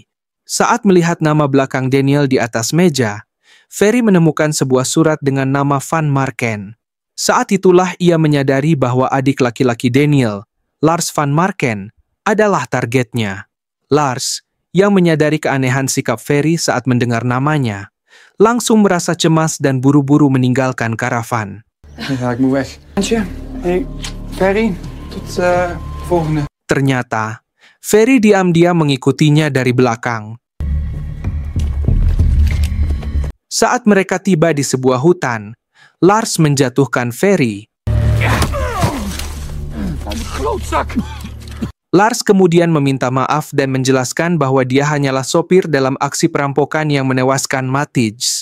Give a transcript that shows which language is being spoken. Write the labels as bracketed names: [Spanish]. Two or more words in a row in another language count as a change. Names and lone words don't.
[Indonesian] Saat melihat nama belakang Daniel di atas meja, Ferry menemukan sebuah surat dengan nama Van Marken. Saat itulah ia menyadari bahwa adik laki-laki Daniel, Lars van Marken, adalah targetnya. Lars, yang menyadari keanehan sikap Ferry saat mendengar namanya, langsung merasa cemas dan buru-buru meninggalkan karavan. [Dutch] Ja, ik moet weg. Hey, Ferry, tot volgende. [Indonesian] Ternyata, Ferry diam-diam mengikutinya dari belakang. Saat mereka tiba di sebuah hutan, Lars menjatuhkan Ferry. Lars kemudian meminta maaf dan menjelaskan bahwa dia hanyalah sopir dalam aksi perampokan yang menewaskan Matthijs.